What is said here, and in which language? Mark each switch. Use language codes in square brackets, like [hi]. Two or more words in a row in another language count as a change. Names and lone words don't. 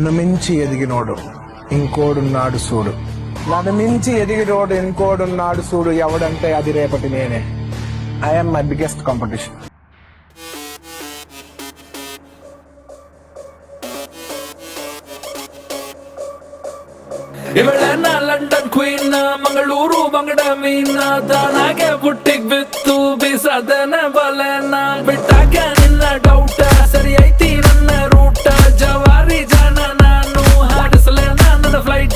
[te] నన్ను మించి ఎదిగినోడు ఇంకోడున్నాడు చూడు. నన్ను మించి ఎదిగినోడు ఇంకోడున్నాడు చూడు. ఎవడంటే అది రేపటి నేనే. [en] I'm my biggest competition. [kn] ಇವಳೆನ್ನ ಲಂಡನ್ ಕ್ವೀನ್, ಮಂಗಳೂರು ಬಂಗಡ ಮೀನ, ತಾನಾಗೆ ಬುಟ್ಟಿಗ್ ಬಿತ್ತು ಬೀಸದನ ಬಲೆನ. ಬಿಟ್ಟಾಗ ನಿನ್ನ ಡೌಟ ಸರಿ ಐತಿ ನನ್ನ ರೂಟ, ಜವಾರಿ ಜನ ನಾನು ಹಾಡಿಸಲೆ ನನ್ನ ಫ್ಲೈಟ್.